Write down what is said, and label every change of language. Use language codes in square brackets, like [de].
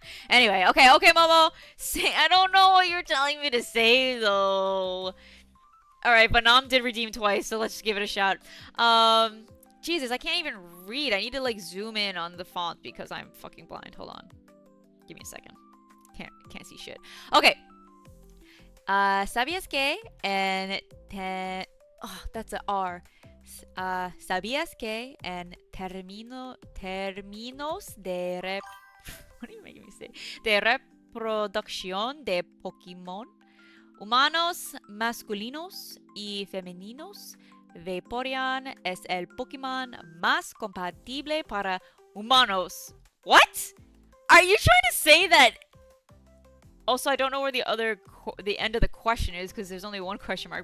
[en] Anyway, okay, Momo. I don't know what you're telling me to say though. Alright, but Nam did redeem twice, so let's just give it a shot. Jesus, I can't even read. I need to like zoom in on the font because I'm fucking blind. Hold on. Give me a second. Can't see shit. Okay. [es] ¿Sabías que en [en] oh, that's a R. [es] ¿Sabías que en términos de [en] what are you making me say? [es] De reproducción de Pokémon, humanos masculinos y femeninos, Vaporeon es el Pokémon más compatible para humanos. [en] What? Are you trying to say that? Also, I don't know where the end of the question is because there's only one question mark.